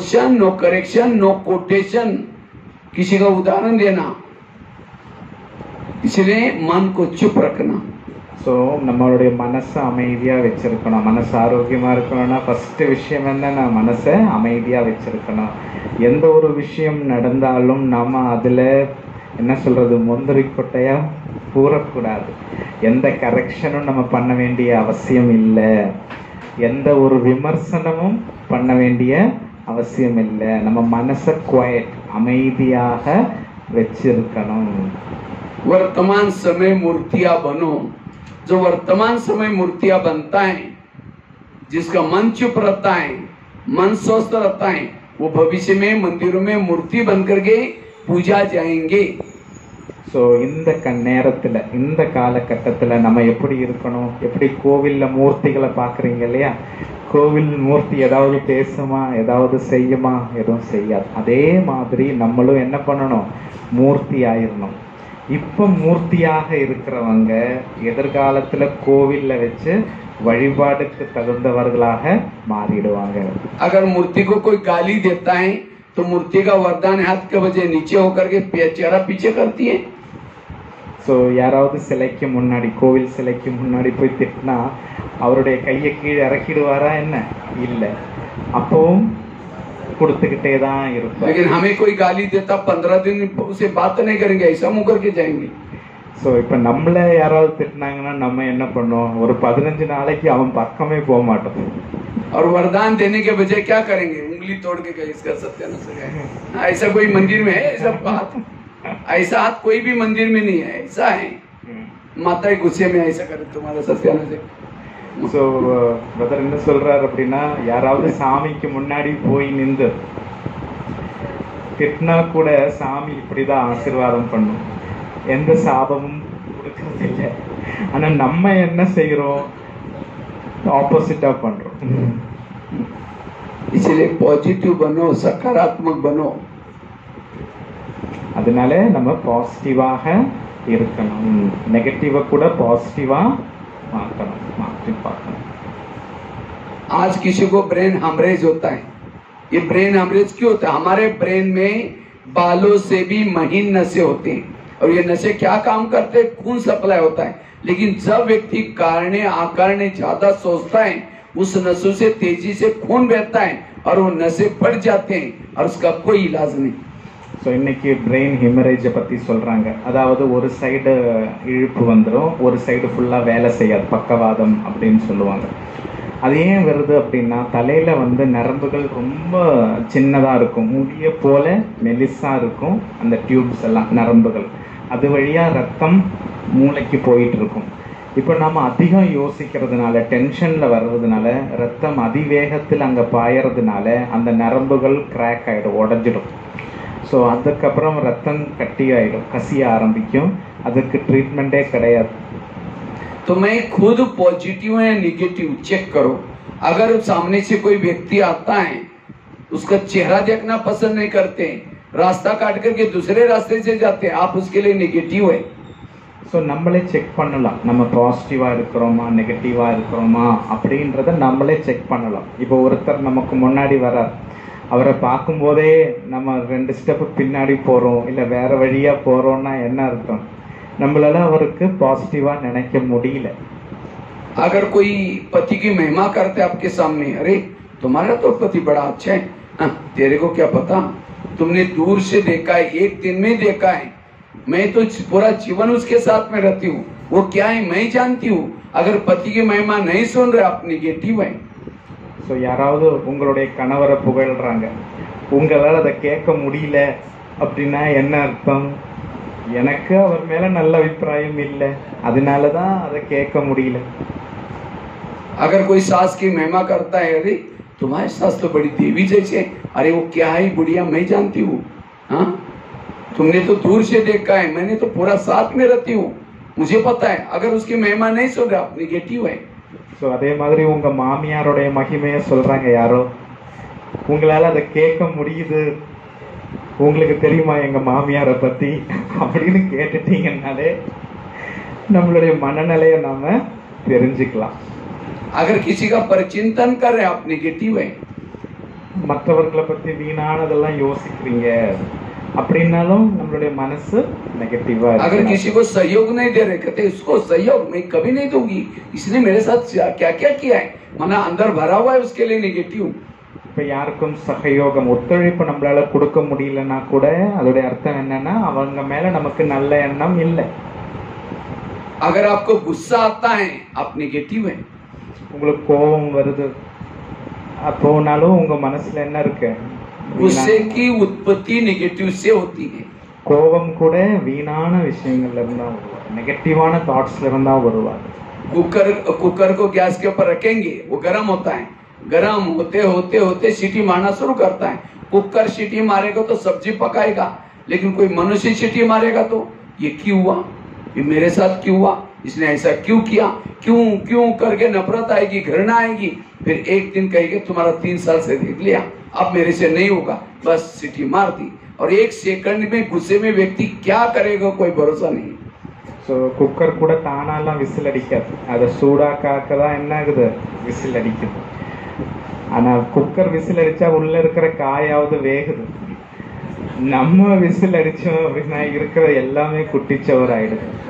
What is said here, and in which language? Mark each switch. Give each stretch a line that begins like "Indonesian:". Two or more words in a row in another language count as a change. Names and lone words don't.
English: No question, no correction, no quotation,
Hindi: किसी का उदाहरण देना, इसलिए मन को चुप रखना।
Tamil: ஸோ நம்மளுடைய மனசை அமைதியாக வச்சிருக்கணும். மனசு ஆரோக்கியமாக இருக்கணும்னா ஃபஸ்ட்டு விஷயம் என்னன்னா மனசை அமைதியாக வச்சிருக்கணும். எந்த ஒரு விஷயம் நடந்தாலும் நாம் அதில் என்ன சொல்கிறது, முந்திரி கொட்டையாக கூறக்கூடாது. எந்த கரெக்ஷனும் நம்ம பண்ண வேண்டிய அவசியம் இல்லை. எந்த ஒரு விமர்சனமும் பண்ண வேண்டிய அவசியம் இல்லை. நம்ம மனசை குவைட் அமைதியாக வச்சிருக்கணும்.
Hindi: वर्तमान समय मूर्तियां बनो। जो वर्तमान समय मूर्तियां बनता है, जिसका मन चुप रहता है, मन स्वस्थ रहता है, वो भविष्य में मंदिरों में मूर्ति बन करके पूजा जाएंगे।
Tamil: ஸோ இந்த நேரத்தில் இந்த காலகட்டத்தில் நம்ம எப்படி இருக்கணும்? எப்படி கோவிலில் மூர்த்திகளை பார்க்குறீங்க இல்லையா? கோவில் மூர்த்தி ஏதாவது பேசுமா, ஏதாவது செய்யுமா? எதுவும் செய்யாது. அதே மாதிரி நம்மளும் என்ன பண்ணணும்? மூர்த்தி ஆயிடணும். இப்போ மூர்த்தியாக இருக்கிறவங்க எதிர்காலத்தில் கோவிலில் வச்சு வழிபாடுக்கு தகுந்தவர்களாக மாறிடுவாங்க.
Hindi: अगर मूर्ति को कोई गाली देता है तो मूर्ति का वरदान हाथ के बजाय नीचे होकर के चेहरा पीछे करती है।
Tamil: ஸோ யாராவது சிலைக்கு முன்னாடி, கோவில் சிலைக்கு முன்னாடி போய் திட்டினா அவருடைய கையை கீழே இறக்கிடுவாரா? என்ன இல்லை, அப்பவும் கொடுத்துக்கிட்டே தான் இருப்பார்.
Hindi: लेकिन हमें कोई गाली देता 15 दिन उसे बात नहीं करेंगे, ऐसा मुंह करके जाएंगे।
Tamil: ஸோ இப்போ நம்மளை யாராவது திட்டினாங்கன்னா நம்ம என்ன பண்ணுவோம்? ஒரு 15 நாளைக்கு அவன் பக்கமே போக மாட்டோம்.
Hindi: और वरदान देने के बजाय क्या करेंगे? उंगली तोड़ के कहीं इसका सत्यानाश है। ऐसा कोई मंदिर में है ऐसा हाथ? ऐसा हाथ कोई भी मंदिर में नहीं है। ऐसा है माता गुस्से में ऐसा करे तुम्हारा सत्यानाश है।
Tamil: ஸோ பிரதர் என்ன சொல்றாரு அப்படின்னா, யாராவது சாமிக்கு முன்னாடி போய் நின்று திட்டினா கூட சாமி இப்படிதான் ஆசீர்வாதம் பண்ணும், எந்த சாபமும் கொடுக்கறது இல்லை. ஆனா நம்ம என்ன செய்யறோம்? ஆப்போசிட்டா பண்றோம்.
Hindi: इसलिए पॉजिटिव बनो, सकारात्मक बनो।
Tamil: அதனால நம்ம பாசிட்டிவாக இருக்கணும். நெகட்டிவ கூட பாசிட்டிவா மாற்றணும், மாற்றி பார்க்கணும்.
Hindi: आज किसी को
English: brain hemorrhage
Hindi: होता है। ये
English: brain hemorrhage
Hindi: क्यों होता है? हमारे ब्रेन में बालों से भी महीन नसें होते हैं और ये नसें क्या काम करते हैं? खून सप्लाई होता है। लेकिन जब व्यक्ति कारणे आकारणे ज्यादा सोचता है, उस नसों से तेजी से खून बहता है और वो नसें बढ़ जाते हैं और उसका कोई इलाज नहीं।
Tamil: ஸோ இன்னைக்கு
English: brain hemorrhage
Tamil: பற்றி சொல்கிறாங்க. அதாவது ஒரு சைடு இழுப்பு வந்துடும், ஒரு சைடு ஃபுல்லாக வேலை செய்யாது, பக்கவாதம் அப்படின்னு சொல்லுவாங்க. அது ஏன் வருது அப்படின்னா, தலையில் வந்து நரம்புகள் ரொம்ப சின்னதாக இருக்கும், முடிய போல மெலிசாக இருக்கும் அந்த டியூப்ஸ் எல்லாம், நரம்புகள். அது வழியாக ரத்தம் மூளைக்கு போயிட்டு இருக்கும். இப்போ நம்ம அதிகம் யோசிக்கிறதுனால, டென்ஷனில் வர்றதுனால, ரத்தம் அதிவேகத்தில் அங்கே பாயறதுனால அந்த நரம்புகள் கிராக் ஆகிடும், உடஞ்சிடும். ஸோ அதுக்கப்புறம் ரத்தம் கட்டி ஆகிடும், கசிய ஆரம்பிக்கும். அதுக்கு ட்ரீட்மெண்ட்டே கிடையாது.
Hindi: तो मैं खुद पॉजिटिव है निगेटिव चेक करो। अगर सामने से कोई व्यक्ति आता है, उसका चेहरा देखना पसंद नहीं करते, रास्ता काट करके दूसरे रास्ते से जाते हैं, आप उसके लिए निगेटिव है।
Tamil: ஸோ நம்மளே செக் பண்ணலாம், நம்ம பாசிட்டிவாக இருக்கிறோமா நெகட்டிவாக இருக்கிறோமா அப்படின்றத நம்மளே செக் பண்ணலாம். இப்போ ஒருத்தர் நமக்கு முன்னாடி வரார், அவரை பார்க்கும்போதே நம்ம 2 ஸ்டெப்பு பின்னாடி போகிறோம், இல்லை வேறு வழியாக போகிறோன்னா என்ன அர்த்தம்? நம்மளால அவருக்கு பாசிட்டிவாக நினைக்க முடியல.
Hindi: अगर कोई पति की महिमा करते आपके सामने, अरे तुम्हारा तो पति बड़ा अच्छा है, तेरे को क्या पता, तुमने दूर से देखा है, एक दिन में देखा है, मैं तो पूरा जीवन उसके साथ में रहती हूँ, वो क्या है मैं जानती हूँ। अगर पति की महिमा नहीं सुन रहे, आप निगेटिव है।
Tamil: ஸோ யாராவது உங்களுடைய கணவரை புகழ்கிறாங்க, உங்களால் அதை கேட்க முடியல அப்படின்னா என்ன அர்த்தம்? எனக்கு அவர் மேலே நல்ல அபிப்பிராயம் இல்லை, அதனால தான் அதை கேட்க முடியல.
Hindi: अगर कोई सास की महिमा करता है, अरे तुम्हारी सास तो बड़ी देवी जैसे, अरे वो क्या है बुढ़िया मैं जानती हूँ, हाँ तुमने तो दूर से देखा है, मैंने तो पूरा साथ में रहती हूँ, मुझे पता है। अगर उसकी महिमा नहीं सुन रहा, आप निगेटिव है।
Tamil: ஸோ அதே மாதிரி உங்கள் மாமியாருடைய மகிமையை சொல்கிறாங்க யாரோ, உங்களால் அதை கேட்க முடியுது, உங்களுக்கு தெரியுமா எங்கள் மாமியாரை பற்றி அப்படின்னு கேட்டுட்டீங்கன்னாலே நம்மளுடைய மனநிலையை நாம் தெரிஞ்சுக்கலாம்.
Hindi: अगर किसी का परिचिंतन कर रहे, आप निगेटिव है।
Tamil: மற்றவர்களை பற்றி வீணானதெல்லாம் யோசிக்கிறீங்க, அப்படின்னாலும் நம்மளுடைய மனசு நெகட்டிவா
Hindi: अगर किसी को सहयोग नहीं दे रहे, कहते इसको सहयोग मैं कभी नहीं दूंगी, इसने मेरे साथ क्या क्या किया है, मना अंदर भरा हुआ है उसके लिए नेगेटिव।
Tamil: இப்ப யாருக்கும் சகயோகம் ஒத்துழைப்பு நம்மளால கொடுக்க முடியலன்னா கூட அதோட அர்த்தம் என்னன்னா அவங்க மேல நமக்கு நல்ல எண்ணம் இல்லை.
Hindi: अगर आपको गुस्सा आता है आप नेगेटिव है।
Tamil: உங்களுக்கு கோபம் வருது அப்போனாலும் உங்க மனசுல என்ன இருக்கு?
Hindi: गुस्से की उत्पत्ति नेगेटिव से होती है।
Tamil: கோபம் கூட வீணான விஷயங்கள்ல இருந்தா வருவார், நெகட்டிவான தாட்ஸ்ல இருந்தா வருவார்.
Hindi: कुकर को गैस के ऊपर रखेंगे, वो गर्म होता है, गर्म होते होते होते सीटी मारना शुरू करता है। कुकर सीटी मारेगा तो सब्जी पकाएगा, लेकिन कोई मनुष्य सीटी मारेगा तो ये क्यों हुआ, ये मेरे साथ क्यों हुआ, इसने ऐसा क्यों किया, क्यों क्यों करके नफरत आएगी, घृणा आएगी। फिर एक दिन कहेंगे तुम्हारा 3 साल से देख लिया, अब मेरे से नहीं होगा, बस सीटी मार दी। और एक सेकंड में गुस्से में व्यक्ति क्या करेगा कोई भरोसा नहीं।
Tamil: ஸோ குக்கர் கூட தானாலாம் விசில் அடிக்காது, அதை சூடாக்காக்க தான் என்ன ஆகுது, விசில் அடிக்குது. ஆனால் குக்கர் விசில் அடித்தா உள்ளே இருக்கிற காயாவது வேகுது. நம்ம விசில் அடித்தோம் அப்படின்னா இருக்கிற எல்லாமே குட்டிச்சவர் ஆயிடுது.